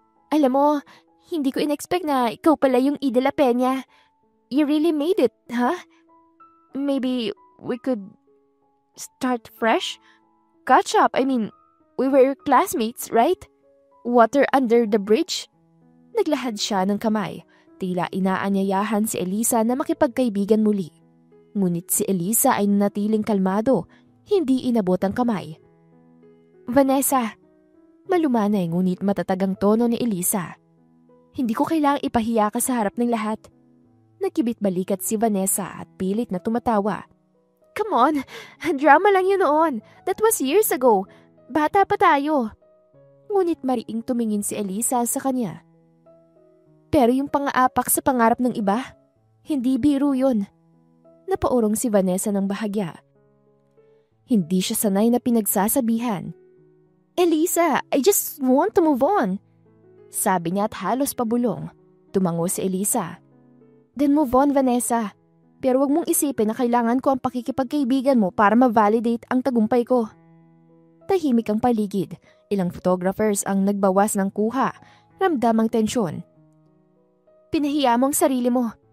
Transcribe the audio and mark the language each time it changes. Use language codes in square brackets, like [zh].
[tl] "Alam mo, hindi ko in-expect na ikaw pala yung Ida La Peña. [en] You really made it, huh? Maybe we could start fresh? Catch up, I mean, we were classmates, right? Water under the bridge?" [tl] Naglahad siya ng kamay, tila inaanyayahan si Elisa na makipagkaibigan muli. Ngunit si Elisa ay nanatiling kalmado, hindi inabot ang kamay. "Vanessa," malumanay ngunit matatagang tono ni Elisa. "Hindi ko kailangang ipahiya ka sa harap ng lahat." Nagkibit balikat si Vanessa at pilit na tumatawa. [en] "Come on, [tl] drama lang yun noon. [en] That was years ago. [tl] Bata pa tayo." Ngunit mariing tumingin si Elisa sa kanya. "Pero yung pang-aapak sa pangarap ng iba, hindi biro yun." Napaurong si Vanessa ng bahagya. Hindi siya sanay na pinagsasabihan. [en] "Elisa, I just want to move on," [tl] sabi niya at halos pabulong. Tumango si Elisa. [en] "Then move on, [tl] Vanessa. Pero wag mong isipin na kailangan ko ang pakikipagkaibigan mo para ma-validate ang tagumpay ko." Tahimik ang paligid. Ilang photographers ang nagbawas ng kuha. Ramdam ang tensyon. "Pinahiya mo ang sarili mo.